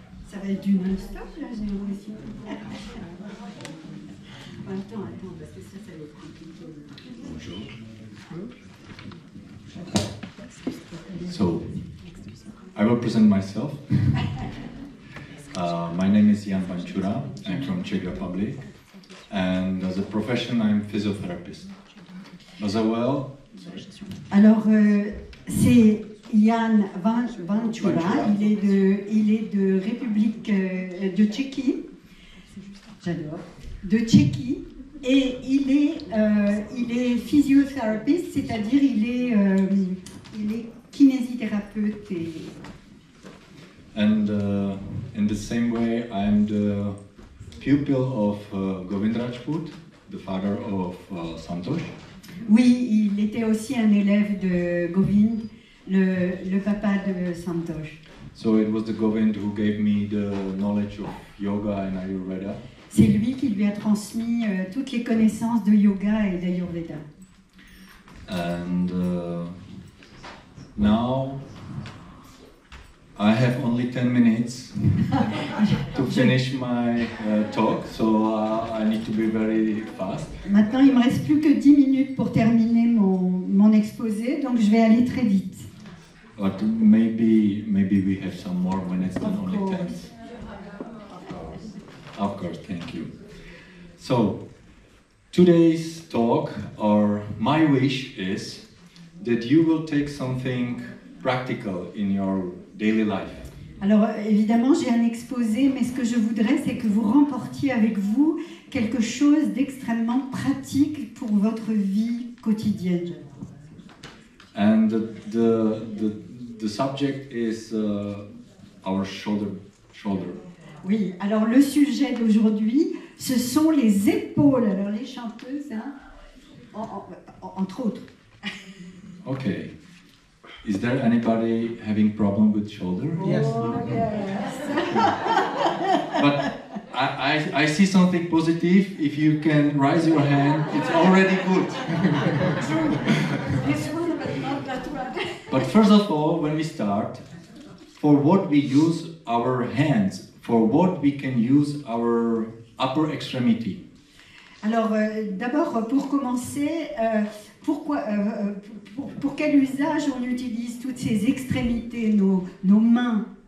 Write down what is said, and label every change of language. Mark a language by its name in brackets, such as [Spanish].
[French] Ça va être du non-stop, là, j'ai l'impression. Attends, parce que ça va être compliqué. Bonjour. [English] So, I will present myself. My name is Vancura. I'm from Czech Republic. And as a profession, I'm physiotherapist. As well, [French] alors, c'est Jan Vancura, il est de République de Tchéquie, j'adore, de Tchéquie, et il est physiothérapeute, c'est-à-dire il est kinésithérapeute. [English] And in the same way, I'm the pupil of Govind Rajpoot, the father of Santoš. [French] Oui, il était aussi un élève de Govind, le papa de Santoš. [English] So it was the Govind who gave me the knowledge of yoga and Ayurveda. [French] C'est lui qui lui a transmis toutes les connaissances de yoga et d'Ayurveda. [English] And now I have only 10 minutes to finish my talk, so I need to be very fast. [French] Maintenant, il me reste plus que 10 minutes pour terminer mon exposé, donc je vais aller très vite. [English] But maybe we have some more minutes than only 10. Of course, thank you. So, today's talk, or my wish is that you will take something practical in your daily life. [French] Alors, évidemment, j'ai un exposé, mais ce que je voudrais, c'est que vous remportiez avec vous quelque chose d'extrêmement pratique pour votre vie quotidienne. And the subject is our shoulder. Oui, alors le sujet d'aujourd'hui, ce sont les épaules. Alors les chanteuses, hein, entre autres. [English] Okay. Is there anybody having problem with shoulder? Yes. Oh, yes. But I see something positive. If you can raise your hand, it's already good. This one, but not that one. But first of all, when we start, for what we use our hands, for what we can use our upper extremity. [French] Alors, d'abord, pour commencer, pour quel usage on utilise toutes ces extrémités, nos mains?